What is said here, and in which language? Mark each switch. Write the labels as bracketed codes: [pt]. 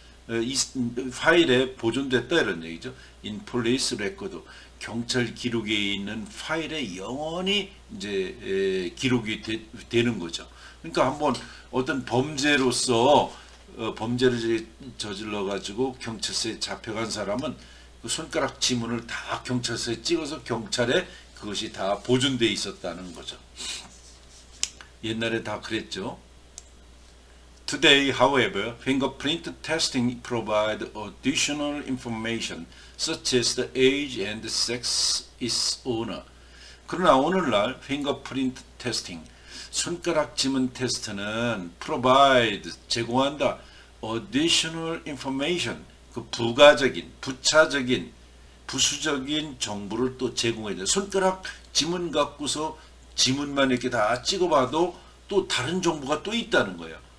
[ko] 이 파일에 보존됐다 이런 얘기죠. [en] in police record, [ko] 경찰 기록에 있는 파일에 영원히 이제 기록이 되는 거죠. 그러니까 한번 어떤 범죄로서 범죄를 저질러 가지고 경찰서에 잡혀간 사람은 그 손가락 지문을 다 경찰서에 찍어서 경찰에 그것이 다 보존되어 있었다는 거죠. 옛날에 다 그랬죠. [en] Today, however, fingerprint testing provides additional information such as the age and sex of its owner. [ko] 그러나 오늘날 [en] fingerprint testing, [ko] 손가락 지문 테스트는 provide, 제공한다, [en] additional information, [ko] 그 부가적인, 부차적인, 부수적인 정보를 또 제공해줘. 손가락 지문 갖고서 지문만 이렇게 다 찍어봐도 또 다른 정보가 또 있다는 거예요.